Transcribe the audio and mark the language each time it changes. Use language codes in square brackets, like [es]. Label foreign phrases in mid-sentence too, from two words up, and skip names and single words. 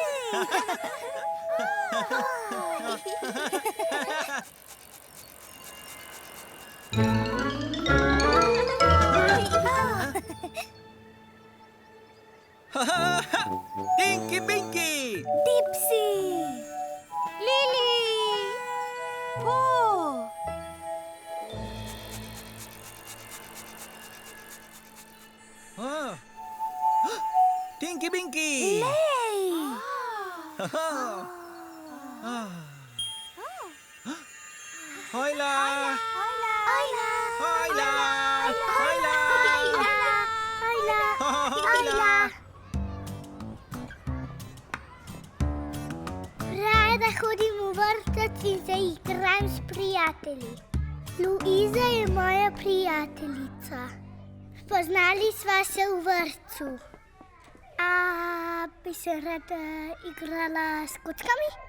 [sl] Tinky Binky! Dipsy! Lili! Po! Ah. Tinky Binky! Lej! Hola! Ayla! Hola! Hola! Ayla! Rada hodim v vrtec in se igram s prijatelji. Luiza je moja prijateljica. Spoznali sva se v vrtcu. A bi se rada igrala s kockami?